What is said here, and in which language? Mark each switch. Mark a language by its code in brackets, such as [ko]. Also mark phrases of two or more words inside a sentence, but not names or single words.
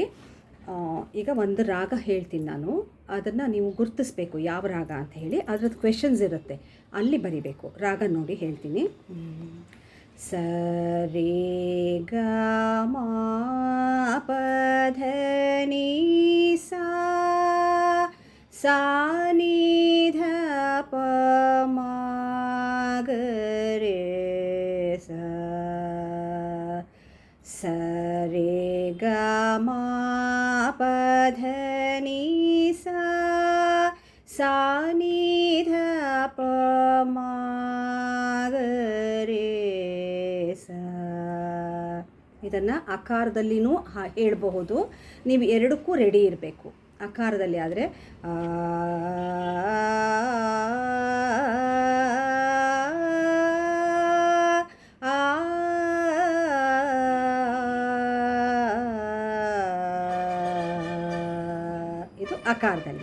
[kn] ಈಗ ಒಂದು ರಾಗ ಹೇಳ್ತೀನಿ ನಾನು, ಅದನ್ನು ನೀವು ಗುರುತಿಸ್ಬೇಕು ಯಾವ ರಾಗ ಅಂತ ಹೇಳಿ. ಅದರದ್ದು ಕ್ವೆಶನ್ಸ್ ಇರುತ್ತೆ, ಅಲ್ಲಿ ಬರಿಬೇಕು. ರಾಗ ನೋಡಿ ಹೇಳ್ತೀನಿ. ಸ ರೇ ಗ ಮ ಪ ಧ ನೀ ಸಾ, सा नी ध प म ग रे सा, स रे ग म प ध नी सा, सा नी ध प म ग रे सा. ಇದನ್ನು ಆಕಾರದಲ್ಲಿನೂ ಹೇಳಬಹುದು, ನೀವು ಎರಡಕ್ಕೂ ರೆಡಿ ಇರಬೇಕು. ಆಕಾರದಲ್ಲಿ ಆದರೆ ಇದು ಆಕಾರದಲ್ಲಿ.